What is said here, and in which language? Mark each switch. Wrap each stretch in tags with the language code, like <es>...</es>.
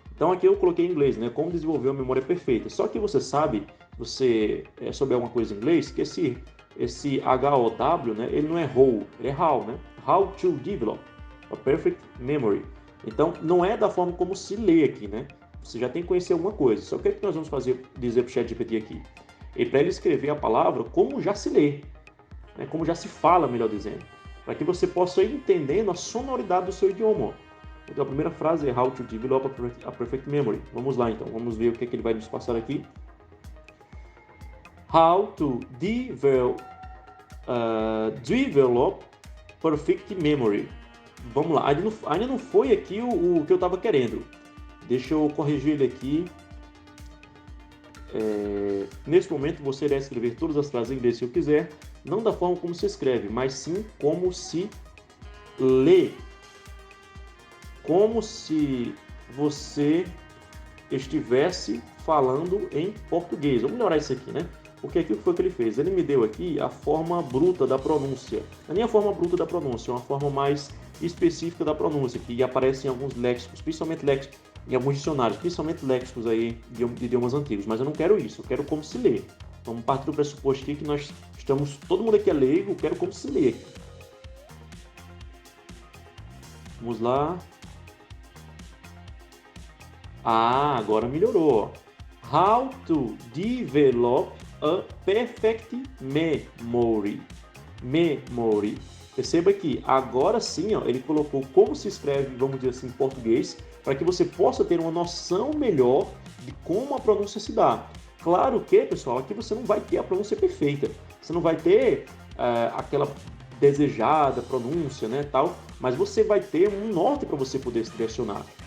<pt>Então aqui eu coloquei em inglês, né? Como desenvolver uma memória perfeita. Só que você sabe, você souber alguma coisa em inglês, que esse HOW, né? Ele não é how, ele é how, né?</pt> <en>How to develop a perfect memory.</en> <pt>Então não é da forma como se lê aqui, né? Você já tem que conhecer alguma coisa. Só que o que nós vamos dizer para o ChatGPT aqui? Para ele escrever a palavra como já se lê, né? Como já se fala, melhor dizendo, para que você possa ir entendendo a sonoridade do seu idioma. Então a primeira frase é</pt> <en>how to develop a perfect memory.</en> <pt>Vamos lá então, vamos ver o que ele vai nos passar aqui.</pt> <en>How to develop perfect memory.</en> <pt>Vamos lá, ainda não foi aqui o que eu estava querendo. Deixa eu corrigir ele aqui. Nesse momento você irá escrever todas as frases em inglês se eu quiser, não da forma como se escreve, mas sim como se lê. Como se você estivesse falando em português. Vamos melhorar isso aqui, né? Porque aqui o que foi que ele fez? Ele me deu aqui a forma bruta da pronúncia. Não é nem a forma bruta da pronúncia, é uma forma mais específica da pronúncia, que aparece em alguns léxicos, principalmente léxicos, em alguns dicionários, principalmente léxicos aí de idiomas antigos. Mas eu não quero isso, eu quero como se lê. Vamos partir do pressuposto aqui que nós estamos, todo mundo aqui é leigo, eu quero como se lê aqui. Vamos lá. Agora melhorou.</pt> <en>How to develop a perfect memory. Memory.</en> <pt>Perceba que agora sim, ó, ele colocou como se escreve, vamos dizer assim, em português, para que você possa ter uma noção melhor de como a pronúncia se dá. Claro que, pessoal, aqui você não vai ter a pronúncia perfeita. Você não vai ter aquela desejada pronúncia, né, tal, mas você vai ter um norte para você poder se direcionar.</pt>